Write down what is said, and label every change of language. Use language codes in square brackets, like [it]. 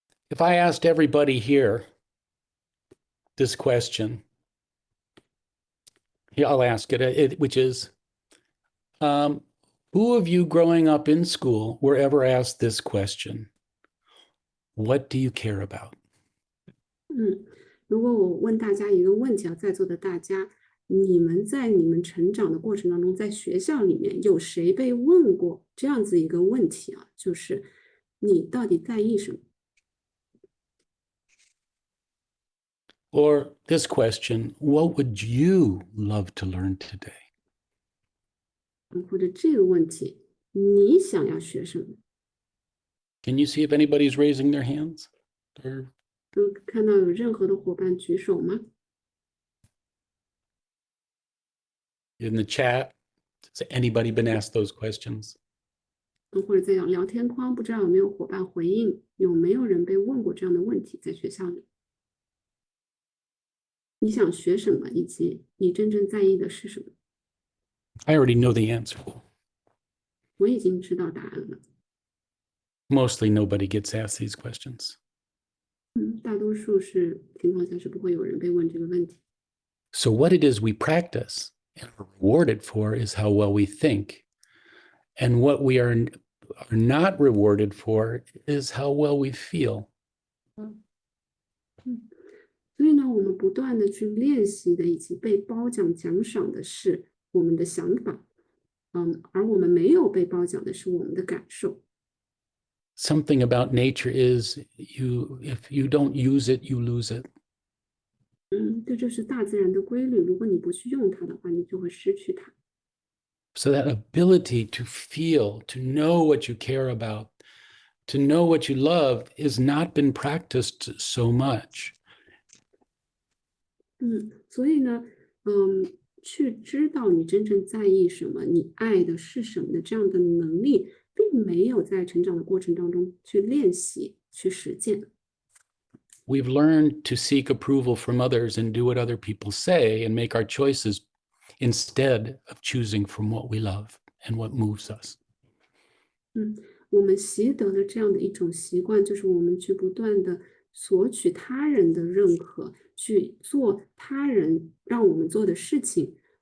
[en] If I asked everybody here this question, I'll ask it, which is, who of you growing up in school were ever asked this question? What do you care about? [zh] 如果我问大家一个问题啊，在座的大家，你们在你们成长的过程当中，在学校里面有谁被问过这样子一个问题啊？就是你到底在意什么？ [en] Or this question, what would you love to learn today? [zh] 或者这个问题，你想要学什么？ [en] Can you see if anybody's raising their hands? Or [zh] 都看到有任何的伙伴举手吗？ [en] in the chat, has anybody been asked those questions? [zh] 或者在聊天框，不知道有没有伙伴回应？有没有人被问过这样的问题？在学校里，你想学什么，以及你真正在意的是什么？ [en] I already know the answer. [zh] 我已经知道答案了。 [en] Mostly nobody gets asked these questions. [zh] 大多数情况下是不会有人被问这个问题。 [en] So what it is we practice and are rewarded for is how well we think. And what we are not rewarded for is how well we feel. [zh] 所以呢，我们不断的去练习的，以及被褒奖奖赏的是我们的想法，而我们没有被褒奖的是我们的感受。 [en] Something about nature is if you don't use it, you lose it. [zh] 这就是大自然的规律，如果你不去用它的话，你就会失去它。 [en] So that ability to feel, to know what you care about, to know what you love has not been practiced so much. [zh] 所以呢，去知道你真正在意什么，你爱的是什么的这样的能力，并没有在成长的过程当中去练习、去实践。 [en] We've learned to seek approval from others and do what other people say and make our choices instead of choosing from what we love and what moves us. [zh] 我们习得了这样的一种习惯，就是我们去不断的索取他人的认可，去做他人让我们做的事情。